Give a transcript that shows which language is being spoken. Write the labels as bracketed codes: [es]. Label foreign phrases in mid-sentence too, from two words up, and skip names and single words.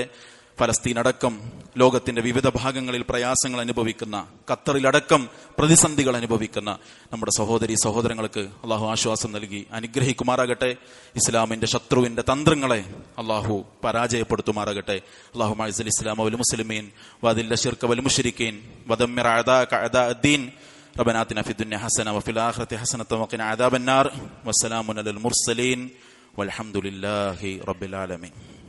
[ml] ഫലസ്തീൻ അടക്കം ലോകത്തിന്റെ വിവിധ ഭാഗങ്ങളിൽ പ്രയാസങ്ങൾ അനുഭവിക്കുന്ന, ഖത്തറിലടക്കം പ്രതിസന്ധികൾ അനുഭവിക്കുന്ന നമ്മുടെ സഹോദരി സഹോദരങ്ങൾക്ക് അള്ളാഹു ആശ്വാസം നൽകി അനുഗ്രഹിക്കുമാറാകട്ടെ. ഇസ്ലാമിന്റെ ശത്രുവിന്റെ തന്ത്രങ്ങളെ അള്ളാഹു പരാജയപ്പെടുത്തുമാറാകട്ടെ. [ar] اللهم أعز الإسلام والمسلمين وأذل الشرك والمشركين ودمر أعداءك أعداء الدين. ربنا آتنا في الدنيا حسنة وفي الآخرة حسنة وقنا عذاب النار. والسلام على المرسلين والحمد لله رب العالمين.